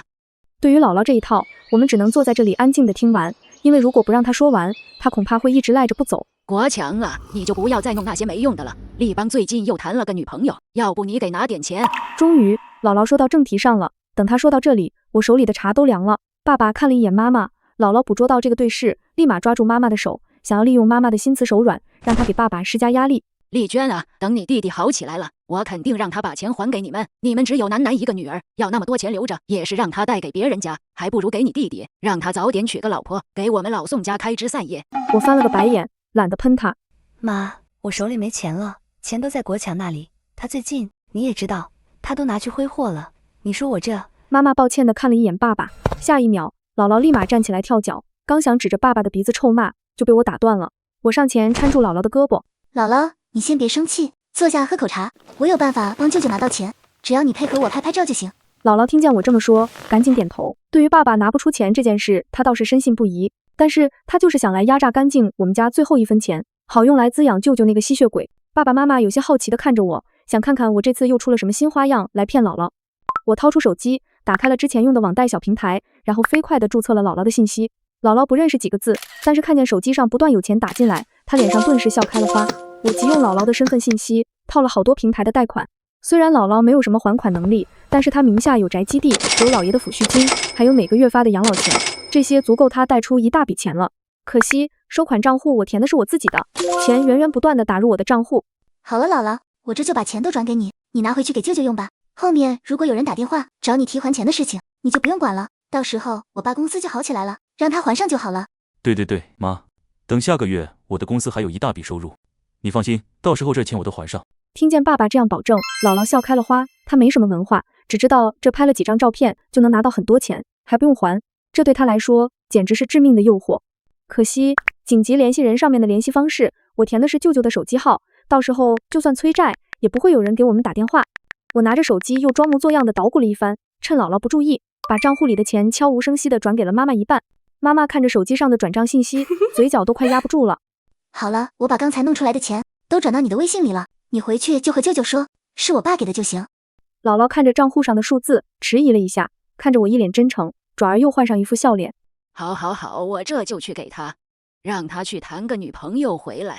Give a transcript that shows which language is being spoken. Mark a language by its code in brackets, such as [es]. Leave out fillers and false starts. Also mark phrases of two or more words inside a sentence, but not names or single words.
[zh] 對於姥姥這一套，我們只能坐在這裡安靜地聽完，因為如果不讓她說完，她恐怕會一直賴着不走。國強啊，你就不要再弄那些沒用的了，立邦最近又談了個女朋友，要不你給拿點錢。終於，姥姥說到正題上了，等她說到這裡，我手裡的茶都涼了。爸爸看了一眼媽媽，姥姥捕捉到這個對視，立馬抓住媽媽的手，想要利用媽媽的心慈手軟，讓她給爸爸施加壓力。麗娟啊，等你弟弟好起來了，我肯定讓他把錢還給你們。你們只有楠楠一個女兒，要那麼多錢留着，也是讓他帶給別人家，還不如給你弟弟，讓他早點娶個老婆，給我們老宋家開枝散葉。我翻了個白眼，懶得噴他。媽，我手裡沒錢了，錢都在國強那裡，他最近你也知道，他都拿去揮霍了。你說我这…… 媽媽抱歉地看了一眼爸爸，下一秒，姥姥立馬站起來跳腳，剛想指着爸爸的鼻子臭罵，就被我打斷了。我上前攙住姥姥的胳膊，姥姥，你先別生氣， 坐下喝口茶，我有辦法帮舅舅拿到钱，只要你配合我拍拍照就行。姥姥听见我这麼說，趕緊點頭。對於爸爸拿不出錢這件事，她倒是深信不疑，但是她就是想來壓榨乾淨我們家最後一分錢，好用來滋養舅舅那個吸血鬼。爸爸媽媽有些好奇地看着我，想看看我這次又出了什麼新花樣來騙姥姥。我掏出手機，打開了之前用的網貸小平台，然後飛快地註冊了姥姥的信息。姥姥不認識幾個字，但是看見手機上不斷有錢打進來，她臉上頓時笑開了花。我急用姥姥的身份信息，套了好多平台的貸款。雖然姥姥沒有什麼還款能力，但是她名下有宅基地，有姥爺的撫恤金，還有每個月發的養老錢，這些足夠她貸出一大筆錢了。可惜收款賬戶我填的是我自己的，錢源源不斷地打入我的賬戶。好了，姥姥，我這就把錢都轉給你，你拿回去給舅舅用吧。後面如果有人打電話找你提還錢的事情，你就不用管了，到時候我爸公司就好起來了，讓他還上就好了。對，媽，等下個月我的公司還有一大筆收入，你放心，到時候這錢我都還上。聽見爸爸這樣保證，姥姥笑開了花。她沒什麼文化，只知道這拍了幾張照片就能拿到很多錢，還不用還，這對她來說簡直是致命的誘惑。可惜緊急聯繫人上面的聯繫方式，我填的是舅舅的手機號，到時候就算催債，也不會有人給我們打電話。我拿着手機又裝模作樣的搗鼓了一番，趁姥姥不注意，把賬戶裡的錢悄無聲息地轉給了媽媽一半。媽媽看着手機上的轉賬信息，嘴角都快壓不住了。好了，我把剛才弄出來的錢都轉到你的微信裡了，你回去就和舅舅說是我爸給的就行。姥姥看着賬戶上的數字，遲疑了一下，看着我一臉真誠，轉而又換上一副笑臉。好，我這就去給他，讓他去談個女朋友回來。